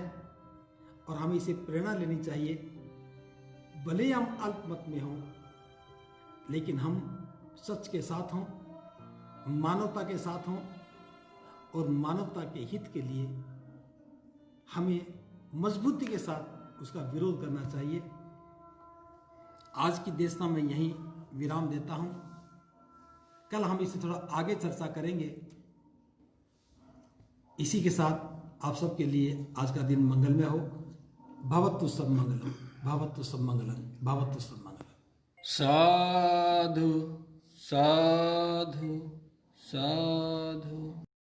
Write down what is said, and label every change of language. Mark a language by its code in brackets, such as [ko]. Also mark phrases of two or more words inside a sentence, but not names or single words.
[hi] और हमें इसे प्रेरणा लेनी चाहिए। भले ही हम अल्पमत में हों, लेकिन हम सच के साथ हों, मानवता के साथ हों, और मानवता के हित के लिए हमें मजबूती के साथ उसका विरोध करना चाहिए। आज की देशना में यहीं विराम देता हूं। कल हम इसे थोड़ा आगे चर्चा करेंगे। इसी के साथ आप सबके लिए आज का दिन मंगलमय हो। [pi] भवतु सब मंगलम, भवतु सब मंगलम, भवतु सब मंगलम। साधु साधु साधु।